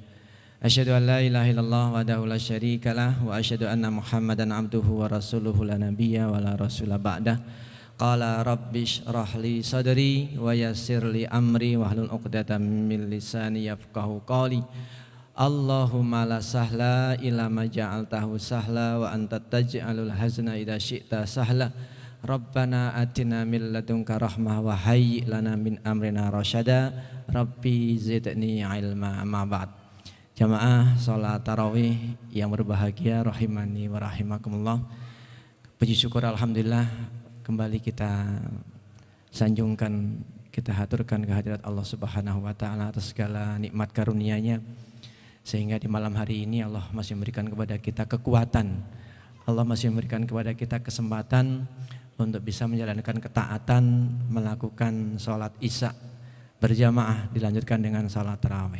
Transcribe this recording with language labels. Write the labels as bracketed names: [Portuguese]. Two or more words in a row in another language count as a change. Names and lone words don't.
[Arabic] أشهد أن لا إله إلا الله وحده لا شريك له وأشهد أن محمدا عبده ورسوله لا نبي ولا رسول بعده. قال رب اشرح لي صدري ويسر لي أمري واحلل عقدة من لساني يفقهوا قولي. اللهم لا سهل إلا ما جعلته سهلا وأنت تجعل الحزن إذا شئت سهلا. ربنا آتنا من لدنك رحمة وهيئ لنا من أمرنا رشدا. رب زدني علما. أما بعد. [Indonesian] Jamaah salat tarawih yang berbahagia [Arabic] رحمني ورحمكم الله. [Indonesian] Puji syukur alhamdulillah kembali kita sanjungkan, kita haturkan kehadirat Allah [Arabic] سبحانه وتعالى [Indonesian] atas segala nikmat karunia-Nya, sehingga di malam hari ini Allah masih memberikan kepada kita kekuatan, Allah masih memberikan kepada kita kesempatan untuk bisa menjalankan ketaatan, melakukan sholat isya berjamaah dilanjutkan dengan sholat tarawih.